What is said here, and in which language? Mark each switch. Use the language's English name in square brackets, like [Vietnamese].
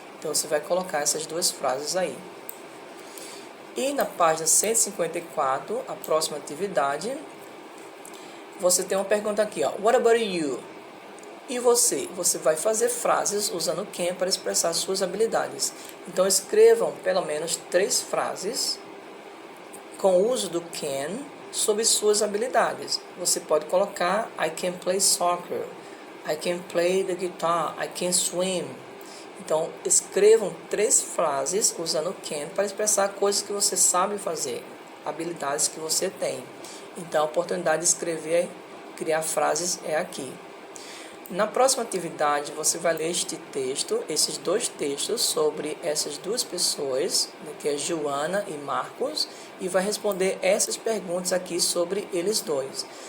[Portuguese] Então, você vai colocar essas duas frases aí. E na página 154, a próxima atividade, você tem uma pergunta aqui, ó. [English] What about you? [Portuguese] E você? Você vai fazer frases usando can para expressar suas habilidades. Então, escrevam pelo menos 3 frases com o uso do can sobre suas habilidades. Você pode colocar [English] I can play soccer, I can play the guitar, I can swim. [Portuguese] Então, escrevam 3 frases usando can para expressar coisas que você sabe fazer, habilidades que você tem. Então, a oportunidade de escrever, criar frases é aqui. Na próxima atividade, você vai ler este texto, esses 2 textos sobre essas 2 pessoas, que é Joana e Marcos, e vai responder essas perguntas aqui sobre eles 2.